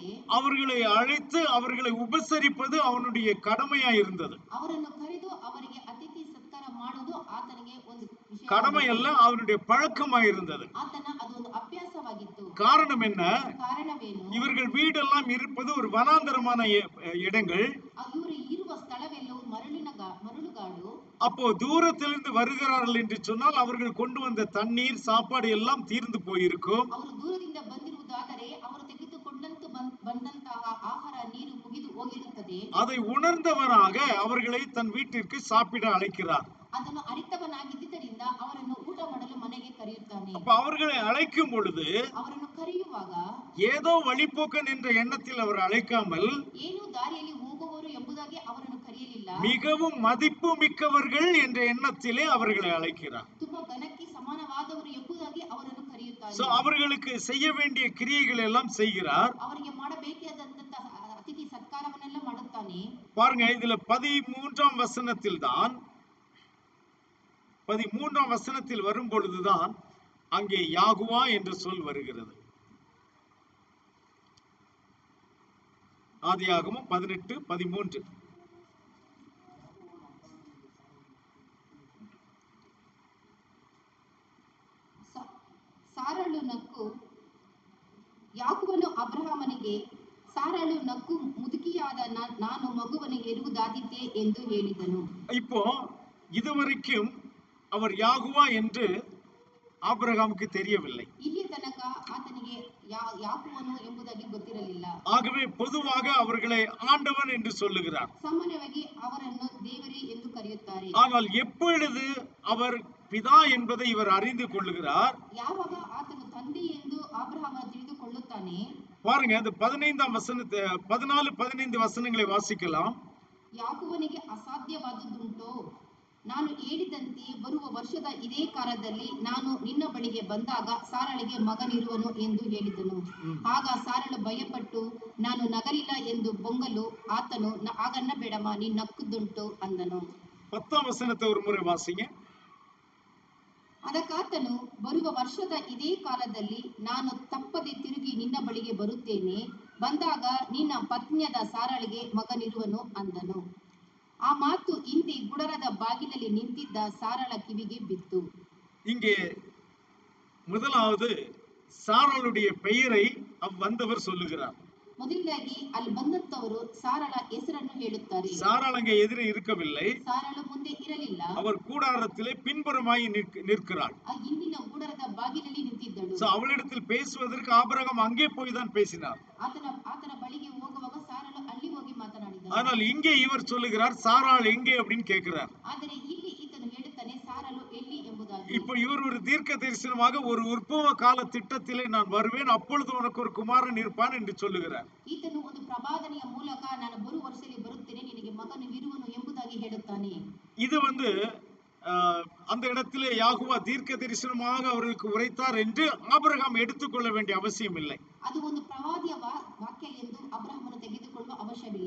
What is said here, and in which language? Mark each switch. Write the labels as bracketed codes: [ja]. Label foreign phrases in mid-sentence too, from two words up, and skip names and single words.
[ta] அவர்களை அழைத்து அவர்களை உபசரிப்பது அவனுடைய கடமையாய் இருந்தது. [kn] ಅವರನ್ನು ಕರೆದು ಅವರಿಗೆ ಅತಿಥಿ ಸತ್ಕಾರ ಮಾಡುವುದು ಆತನಿಗೆ ಒಂದು ವಿಷಯ. [ta] கடமை அல்ல, அவனுடைய பழக்கமாய் இருந்தது. [kn] ಆತನ ಅದೊಂದು ಅಭ್ಯಾಸವಾಗಿತ್ತು. [ta] காரணம் என்ன? [kn] ಕಾರಣವೇನು? [ta] இவர்கள் வீடெல்லாம் இருப்பது ஒரு வனாந்தரமான இடங்கள். [kn] ಇವರು ಇರುವ ಸ್ಥಳವೆಲ್ಲವೂ ಮರಳುಗಾಡು. [ta] அப்போ தூரத்திலிருந்து வருகிறார்கள் என்று சொன்னால் அவர்கள் கொண்டு வந்த தண்ணீர் சாப்பாடு எல்லாம் தீர்ந்து போயிருக்கும். [kn] ಅವರು ದೂರದಿಂದ ಬಂದಿರುವುದಾದರೆ ಅವರು ತೆಗೆದುಕೊಂಡಂತ ಬಂದಂತಹ ಆಹಾರ ನೀರು ಮುಗಿದು ಹೋಗಿರುತ್ತದೆ. [ta] அதை உணர்ந்தவராக அவர்களை தன் வீட்டிற்கு சாப்பிட அழைக்கிறார். [kn] ಅದನ್ನು ಅರಿತವನಾಗಿದ್ದರಿಂದ ಅವರನ್ನು ಊಟ ಮಾಡಲು ಮನೆಗೆ ಕರೆಯುತ್ತಾನೆ. [ta] அப்ப அவர்களை அழைக்கும் பொழுது [kn] ಅವರನ್ನು ಕರೆಯುವಾಗ [ta] ஏதோ வழிபோக்கன் என்ற எண்ணத்தில் அவர் அழைக்காமல் [kn] ಏನು ದಾರಿಯಲ್ಲಿ ಹೋಗುವವರು ಎಂಬುದಾಗಿ ಅವರನ್ನು ಕರೆಯಲಿಲ್ಲ. [ta] மிகவும் மதிப்பு மிக்கவர்கள் என்ற எண்ணத்திலே அவர்களை அழைக்கிறார். [kn] ತುಂಬಾ ಘನಕ್ಕೆ ಸಮಾನವಾದವರು ಎಂಬುದಾಗಿ ಅವರನ್ನು ಕರೆಯುತ್ತಾರೆ. [ta] சோ அவர்களுக்கு செய்ய வேண்டிய கிரியைகள் எல்லாம் செய்கிறார். [kn] ಅವರಿಗೆ ಮಾಡಬೇಕಾದಂತಹ ಅತಿಥಿ ಸತ್ಕಾರವನ್ನೆಲ್ಲ ಮಾಡುತ್ತಾನೆ. [ta] பாருங்க, இதுல 13ஆம் வசனத்தில் தான் 13ஆம் வசனத்தில் வரும் பொழுதுதான் அங்கே யாகுவா என்ற சொல் வருகிறது. ஆதியாகமம் 18:13. [kn] ಸಾರಳು ನಕ್ಕು ಯಾಕೋಬನು ಅಬ್ರಹಾಮನಿಗೆ, ಸಾರಳು ನಕ್ಕು ಮುದುಕಿಯಾದ ನಾನು ಮಗುವನ್ನು ಹೆರುವುದಾದೀತೆ ಎಂದು ಹೇಳಿದನು. [ta] இப்போ இதுவரைக்கும் அவர் யாகுவா என்று ஆபிரகாமுக்கு தெரியவில்லை. [kn] ಇಲ್ಲಿ ತನಕ ಆತನಿಗೆ ಯಾಕೋಬನು ಎಂಬುದಾಗಿ ಗೊತ್ತಿರಲಿಲ್ಲ. [ta] ஆகவே பொதுவாக அவர்களை ஆண்டவன் என்று சொல்லுகிறார். [kn] ಸಾಮಾನ್ಯವಾಗಿ ಅವರನ್ನು ದೇವರೇ ಎಂದು ಕರೆಯುತ್ತಾರೆ. [ta] ஆனால் எப்பொழுது அவர் பிதா என்பதை இவர் அறிந்து கொள்ளுகிறார்? [kn] ಯಾವಾಗ ಆತನು ತಂದೆ ಎಂದು ಅಬ್ರಹಾಮ ತಿಳಿದುಕೊಳ್ಳುತ್ತಾನೆ. [ta] பாருங்க, அந்த 15ஆம் வசனத்தை 14-15 வசனங்களை வாசிக்கலாம். [kn] ಯಾಕೋಬನಿಗೆ ಅಸಾಧ್ಯವಾದುದುಂಟೋ, ನಾನು ಹೇಳಿದಂತೆ ಬರುವ ವರ್ಷದ ಇದೇ ಕಾಲದಲ್ಲಿ ನಾನು ನಿನ್ನ ಬಳಿಗೆ ಬಂದಾಗ ಸಾರಳಿಗೆ ಮಗನಿರುವನು ಎಂದು ಹೇಳಿದನು. ಆಗ ಸಾರಳು ಭಯಪಟ್ಟು ನಾನು ನಗಲಿಲ್ಲ ಎಂದು ಬೊಂಗಲು ಆತನು ಆಗನ್ನ ಬೇಡಮ್ಮ, ನೀ ನಕ್ಕುದುಂಟು ಅಂದನು. [ta] 10ஆம் வசனத்தை ஒரு முறை வாசிங்க. [kn] ಅದಕ್ಕಾತನು ಬರುವ ವರ್ಷದ ಇದೇ ಕಾಲದಲ್ಲಿ ನಾನು ತಪ್ಪದೆ ತಿರುಗಿ ನಿನ್ನ ಬಳಿಗೆ ಬರುತ್ತೇನೆ, ಬಂದಾಗ ನಿನ್ನ ಪತ್ನಿಯಾದ ಸಾರಳಿಗೆ ಮಗನಿರುವನು ಅಂದನು. ಆ ಮಾತು ಹಿಂದೆ ಗುಡರದ ಬಾಗಿಲಲ್ಲಿ ನಿಂತಿದ್ದ ಸಾರಳ ಕಿವಿಗೆ ಬಿತ್ತು. [ta] இங்கே முதலாவது சாராளுடைய பெயரை வந்தவர் சொல்லுகிறார். [kn] ಮೊದಲನೇದಾಗಿ ಅಲ್ಲಿ ಬಂದಂತವರು ಸಾರಳ ಹೆಸರನ್ನು ಹೇಳುತ್ತಾರೆ. [ta] சாராள் அங்கே எதிரே இருக்கவில்லை. [kn] ಸಾರಳು ಮುಂದೆ ಇರಲಿಲ್ಲ. [ta] அவர் கூடாரத்திலே பின்புறமாய் நிற்கிறாள். [kn] ಆ ಹಿಂದಿನ ಗುಡರದ ಬಾಗಿಲಲ್ಲಿ ನಿಂತಿದ್ದಳು. [ta] அவளிடத்தில் பேசுவதற்கு ஆபிரகாம் அங்கே போய் தான் பேசினார். [kn] ಆತನ ಬಳಿಗೆ ಹೋಗುವಾಗ ಸಾರಳು ಅಲ್ಲಿ ಹೋಗಿ ಮಾತನಾಡಿದಳು. [ta] ஆனால் இங்கே இவர் சொல்லுகிறார், சாராள் எங்கே அப்படின்னு கேட்கிறார். [kn] ಆದರೆ ಇಲ್ಲಿ ಈತನು ಹೇಳುತ್ತಾನೆ, ಸಾರಳು ಎಲ್ಲಿ ಎಂಬುದಾಗಿ. [ta] இப்போ இவர் ஒரு தீர்க்க தரிசனமாக ஒரு உற்பவ கால திட்டத்திலே நான் வருவேன், அப்பொழுது உனக்கு ஒரு குமாரன் இருப்பான் என்று சொல்லுகிறார். [kn] ಈತನು ಒಂದು ಪ್ರವಾದನೆಯ ಮೂಲಕ ನಾನು ಬರುವ ವರ್ಷದಲ್ಲಿ ಬರುತ್ತೇನೆ, ನಿನಗೆ ಮಗನು ಇರುವನು ಎಂಬುದಾಗಿ ಹೇಳುತ್ತಾನೆ. [ta] இது அந்த இடத்திலே யாகுவா தீர்க்க தரிசனமாக அவர்களுக்கு உரைத்தார் என்று ஆபிரகாம் எடுத்துக்கொள்ள வேண்டிய அவசியம் இல்லை. [kn] ಅದು ಒಂದು ಪ್ರವಾದಿಯ ವಾಕ್ಯ ಎಂದು ಅಬ್ರಹಾಮನು ತೆಗೆದುಕೊಳ್ಳುವ ಅವಶ್ಯವಿಲ್ಲ.